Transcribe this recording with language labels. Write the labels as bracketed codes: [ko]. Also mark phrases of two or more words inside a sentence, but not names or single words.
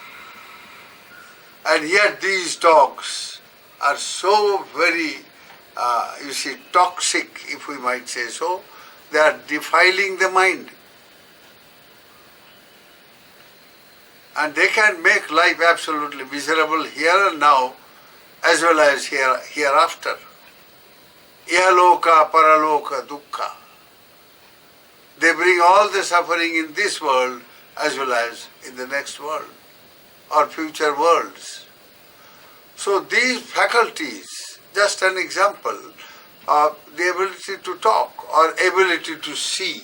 [en] And yet these talks are so very, toxic, if we might say so. They are defiling the mind. And they can make life absolutely miserable here and now, as well as hereafter. [pi] Ihaloka, paraloka, dukkha. [en] They bring all the suffering in this world as well as in the next world or future worlds. So these faculties, just an example of the ability to talk or ability to see.